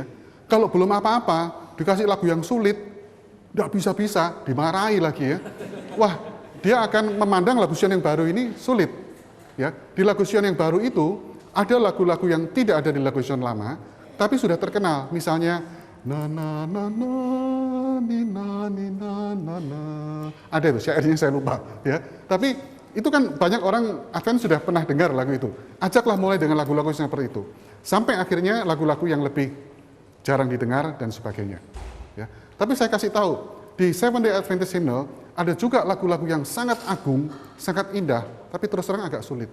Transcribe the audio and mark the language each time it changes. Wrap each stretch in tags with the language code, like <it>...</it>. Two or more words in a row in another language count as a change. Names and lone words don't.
<id>Kalau belum apa-apa, dikasih lagu yang sulit, tidak bisa-bisa, dimarahi lagi ya. Wah, dia akan memandang lagu Zion yang baru ini sulit. Ya. Di lagu Zion yang baru itu, ada lagu-lagu yang tidak ada di lagu Zion lama, tapi sudah terkenal. Misalnya, na na na na ni na ni na na na. Ada itu, syairnya saya lupa. Ya. Tapi itu kan banyak orang Advent sudah pernah dengar lagu itu. Ajaklah mulai dengan lagu-lagu seperti itu. Sampai akhirnya lagu-lagu yang lebih jarang didengar dan sebagainya. Ya. Tapi saya kasih tahu, di Seventh Day Adventist Hymnal ada juga lagu-lagu yang sangat agung, sangat indah, tapi terus terang agak sulit.</id>